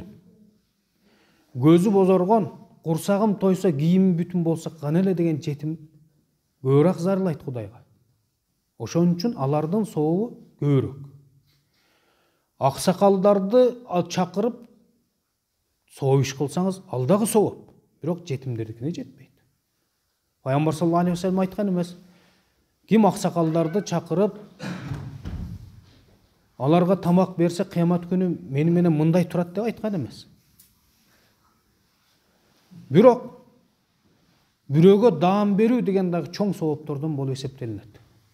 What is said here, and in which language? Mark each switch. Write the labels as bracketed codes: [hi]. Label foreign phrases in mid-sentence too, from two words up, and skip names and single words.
[ky] Көзү бозоргон, курсагым тойсо, кийими бүтүн болсо кана эле деген жетим көбүрөөк зарлайт Кудайга. Ошон үчүн алардын сообу көбүрөөк. Аксакалдарды чакырып соо иш кылсаңыз, ал дагы сооп. Бирок жетимдердикине жетпейт. Пайгамбар [ar] صلى الله عليه وسلم [ky] айткан эмес. Ким аксакалдарды чакырып, аларга тамак берсе, кыямат күнү мени менен мындай турат деп айткан эмес. Бирок бирөөгө даам берүү деген дагы чоң сооптордон болуп эсептелинет.